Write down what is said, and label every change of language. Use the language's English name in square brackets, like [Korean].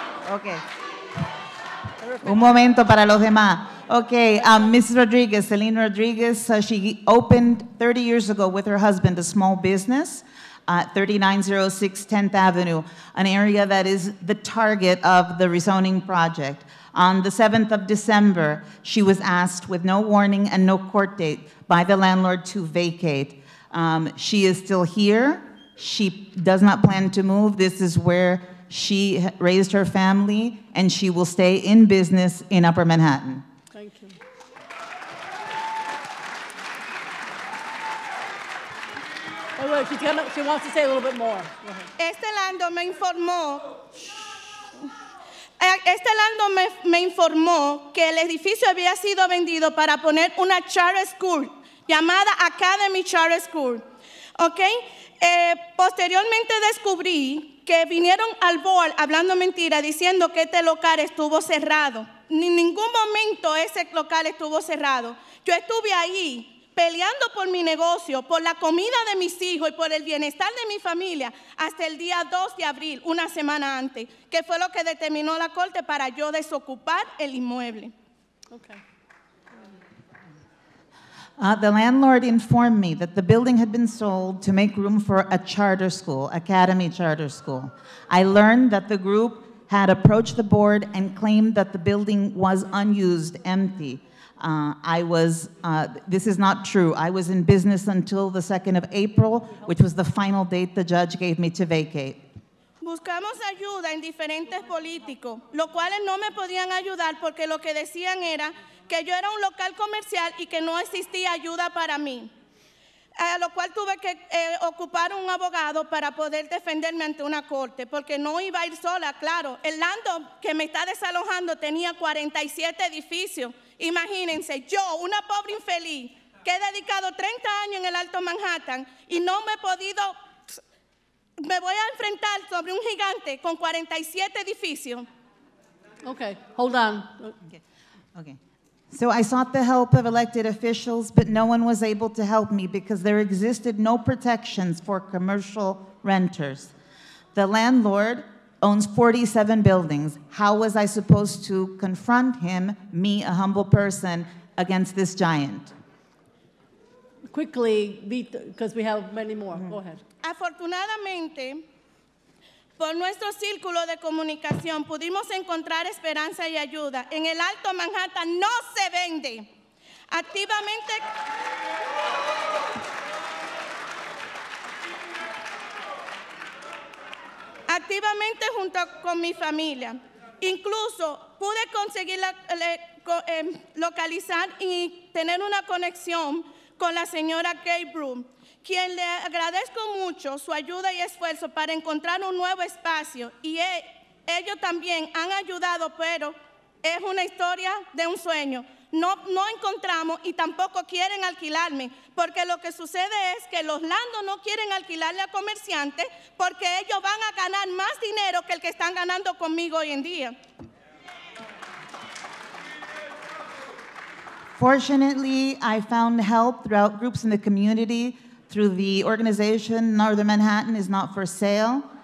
[English] Okay. [Spanish] Un momento para los demás. [English] Okay, Mrs. Rodriguez, Celine Rodriguez, she opened 30 years ago with her husband a small business at 3906 10th Avenue, an area that is the target of the rezoning project. On the 7th of December, she was asked with no warning and no court date by the landlord to vacate. She is still here. She does not plan to move. This is where she raised her family, and she will stay in business in Upper Manhattan. Thank you. Oh, wait, she wants to say a little bit more. [Spanish] Este Lando me informó que el edificio había sido vendido para poner una charter school llamada Academy Charter School. ¿Ok? Posteriormente descubrí que vinieron al board hablando mentira, diciendo que este local estuvo cerrado. En ningún momento ese local estuvo cerrado. Yo estuve ahí peleando por mi negocio, por la comida de mis hijos y por el bienestar de mi familia hasta el día 2 de abril, una semana antes, que fue lo que determinó la corte para yo desocupar el inmueble. [English] Okay. The landlord informed me that the building had been sold to make room for a charter school, Academy Charter School. I learned that the group had approached the board and claimed that the building was unused, empty. This is not true. I was in business until the 2nd of April, which was the final date the judge gave me to vacate. [Spanish] Buscamos ayuda en diferentes políticos, los cuales no me podían ayudar porque lo que decían era que yo era un local comercial y que no existía ayuda para mí. A lo cual tuve que ocupar un abogado para poder defenderme ante una corte, porque no iba a ir sola, claro. El landlord que me está desalojando tenía 47 edificios. Imagínense, yo, una pobre infeliz, que he dedicado 30 años en el Alto Manhattan y no me he podido, me voy a enfrentar sobre un gigante con 47 edificios. [English] Okay, hold on. Okay. So I sought the help of elected officials, but no one was able to help me because there existed no protections for commercial renters. The landlord owns 47 buildings. How was I supposed to confront him, me, a humble person, against this giant? Quickly, because we have many more. Go ahead. [Spanish] Afortunadamente, por nuestro círculo de comunicación pudimos encontrar esperanza y ayuda. En el Alto Manhattan no se vende. Activamente junto con mi familia. Incluso pude conseguir localizar y tener una conexión con la señora Kay Broom, quien le agradezco mucho su ayuda y esfuerzo para encontrar un nuevo espacio. Y ellos también han ayudado, pero es una historia de un sueño. No encontramos y tampoco quieren alquilarme, porque lo que sucede es que los landlords no quieren alquilarle a comerciantes porque ellos van a ganar más dinero que el que están ganando conmigo hoy en día. [English] Fortunately, I found help throughout groups in the community through the organization Northern Manhattan is Not for Sale.